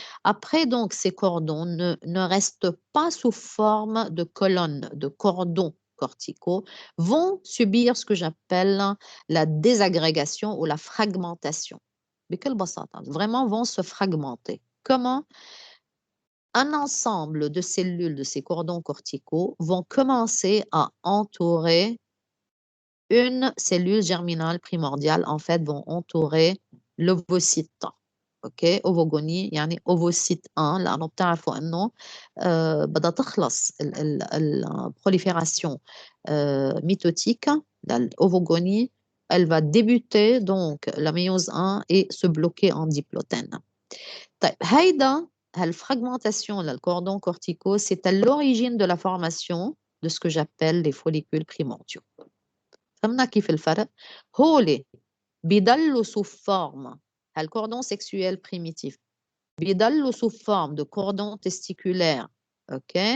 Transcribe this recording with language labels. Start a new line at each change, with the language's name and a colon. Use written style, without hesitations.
French: Après, donc, ces cordons ne restent pas sous forme de colonnes, de cordons corticaux, vont subir ce que j'appelle la désagrégation ou la fragmentation.
Arabic: بكل بساطة,
French: vraiment vont se fragmenter. Comment? un ensemble de cellules de ces cordons corticaux vont commencer à entourer une cellule germinale primordiale, en fait, vont entourer l'ovocyte.
Arabic: اوكي اوفوجوني يعني اوفوسيت 1 لانه بتعرفوا انه بدها تخلص البروليفération ميتوتيك للاوفوجوني.
French: Elle va débuter donc la méiose 1 et se bloquer en diplotène.
Arabic: طيب هيدا
French: هالfragmentation للcordon corticaux, c'est à l'origine de la formation de ce que j'appelle les follicules primordiaux.
Arabic: فهمنا كيف الفرق؟ هولي بيضلوا
French: sous forme le cordon sexuel primitif
Arabic: بيضلوا
French: sous forme de cordon testiculaire, ok,